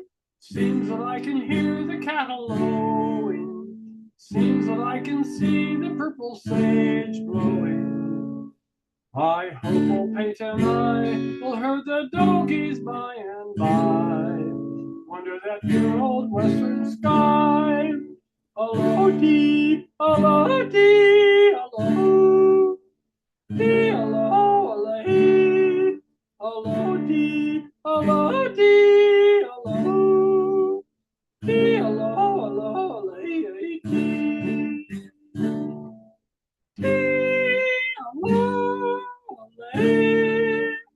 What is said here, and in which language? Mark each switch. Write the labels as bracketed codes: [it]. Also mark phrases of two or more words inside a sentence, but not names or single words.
[en] Seems that I can hear the cattle lowing. Seems that I can see the purple sage blowing. I hope old Pate and I will herd the doggies by and by. Under that dear old western sky. [haw] Aloha-dee, aloha-dee, aloha. Dee, aloha, aloha. Aloha-dee, aloha-dee, aloha. Dee, aloha, aloha, aloha. Dee, aloha, aloha.